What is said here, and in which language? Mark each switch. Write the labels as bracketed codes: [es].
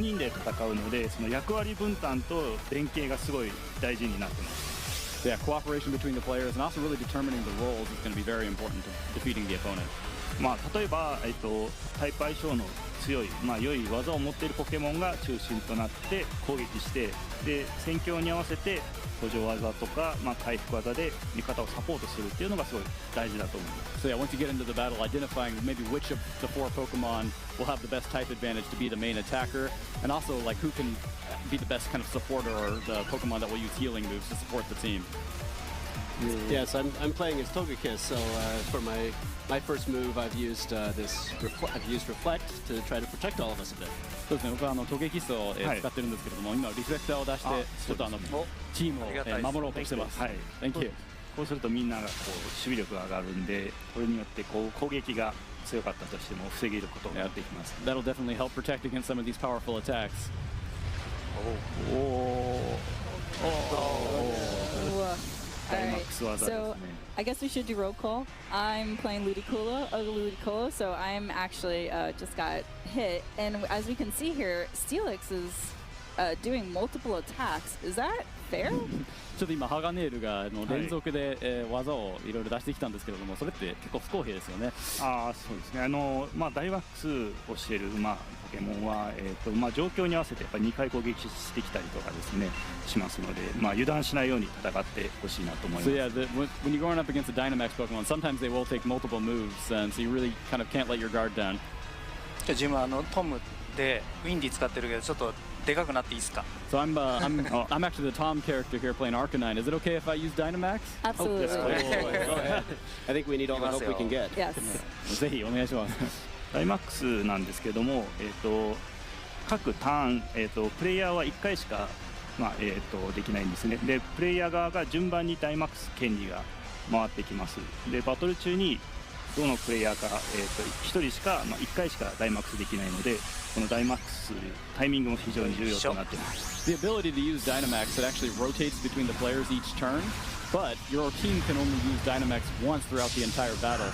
[ja] 戦うので、その役割分担と連携がすごい大事になってます。 [en] Yeah, cooperation between the players and also really determining the roles is going to be very important to defeating the opponent. [ja] 例えば、タイプ相性の強い、良い技を持っているポケモンが中心となって攻撃して、で戦況に合わせて補助技とか、回復技で味方をサポートするっていうのがすごい大事だと思います。 [en] So yeah, once you get into the battle, identifying maybe which of the 4 Pokemon will have the best type advantage to be the main attacker, and also like who can be the best kind of supporter or the Pokemon that will use healing moves to support the team. Yes, I'm playing as Togekiss, so for my first move, I've used Reflect to try to protect all of us a bit. [ja] そうですね、僕はトゲキスを使ってるんですけれども、今リフレクターを出してちょっとチームを守ろうとしてます。はい。 [en] Thank you. [ja] こうするとみんなが守備力が上がるんで、これによって攻撃が強かったとしても防げることができます。 [en] That'll definitely help protect against some of these powerful attacks. Alright, so I guess we should do roll call. I'm playing Ludicolo, so I'm actually just got hit. And as we can see here, Steelix is doing multiple attacks. Is that fair? [ja] ちょっと今ハガネールが連続で技をいろいろ出してきたんですけれども、それって結構不公平ですよね。そうですね。ダイワックスをしているポケモンは状況に合わせてやっぱり2回攻撃してきたりとかですねしますので、油断しないように戦ってほしいなと思います。 [en] So yeah, when you're going up against a Dinamax Pokemon, sometimes they will take multiple moves, and so you really kind of can't let your guard down. [ja] 自分はトムでウィンディ使ってるけどちょっとでかくなっていいですか？ [en] So I'm actually the Tom character here playing Arcanine. Is it okay if I use Dinamax? Absolutely. Go ahead. I think we need all the help we can get. Yes. [ja] ぜひお願いします。ダイマックスなんですけども、各ターン、プレイヤーは1回しか、できないんですね。でプレイヤー側が順番にダイマックス権利が回ってきます。でバトル中にどのプレイヤーか、1人しか、1回しかダイマックスできないので、このダイマックスタイミングも非常に重要となっています。 [en] The ability to use Dinamax, it actually rotates between the players each turn, but your team can only use Dinamax once throughout the entire battle.